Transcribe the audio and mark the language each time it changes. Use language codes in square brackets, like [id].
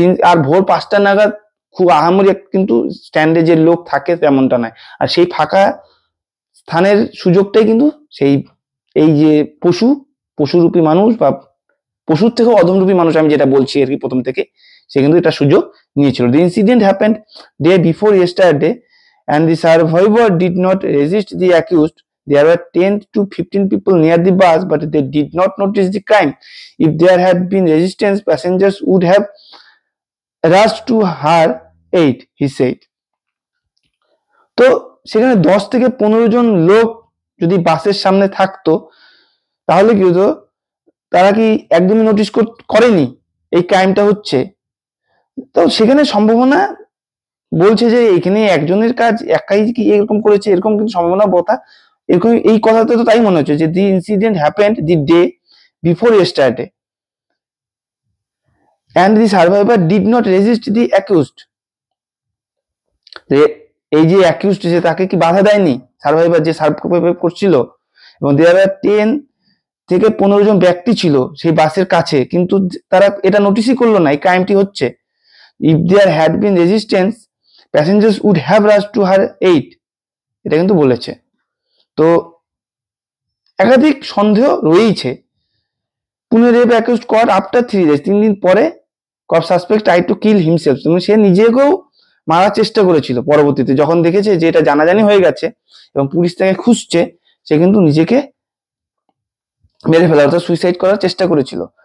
[bn] আর ভোর 5টা নাগাদ খুব আহামরি কিন্তু স্ট্যান্ডে যে লোক থাকে তেমনটা নয়। আর সেই ফাঁকা স্থানের সুযোগটাই কিন্তু এই যে পশুরূপী মানুষ বা পশুর থেকেও অধমরূপী মানুষ, আমি যেটা বলছি আর কি প্রথম থেকে, সে কিন্তু এটা সুযোগ নিয়েছিল। [en] The incident happened day before yesterday and the survivor did not resist the accused. There were 10 to 15 people near the bus, but they did not notice the crime. If there had been resistance, passengers would have rushed to her aid, he said. [bn] তো সেখানে 10 থেকে 15 জন লোক যদি বাসের সামনে থাকতো তাহলে কি হতো, তারা কি একদমই নোটিস করেনি এই ক্রাইমটা হচ্ছে? তো সেখানে সম্ভাবনা বলছে যে এখানে একজনের কাজ একাই কি এরকম করেছে, এরকম কিন্তু সম্ভাবনা কথা এরকম, এই কথাতে তো তাই মনে হচ্ছে যে [en] The incident happened the day before yesterday and the survivor did not resist the accused. [bn] এই যে অ্যাকিউজড যে তাকে কি বাধা দেয়নি সার্ভাইভার যে সার্ভাইভ করছিল, এবং [en] there were [bn] 10 থেকে 15 জন ব্যক্তি ছিল সেই বাসের কাছে, কিন্তু তারা এটা নোটিসই করলো না এই ক্রাইমটি হচ্ছে। [en] If there had been resistance, passengers would have rushed to her aid, [bn] এটা কিন্তু বলেছে। তো একাধিক সন্দেহ রয়েছে। [en] Pune rape accused caught after 3 days, [bn] 3 দিন পরে [en] cop suspect tried to kill himself, [bn] সে নিজেকেও মারার চেষ্টা করেছিল। পরবর্তীতে যখন দেখেছে যে এটা জানাজানি হয়ে গেছে এবং পুলিশ তাকে খুঁজছে, সে কিন্তু নিজেকে মেরে ফেলা অর্থাৎ সুইসাইড করার চেষ্টা করেছিল।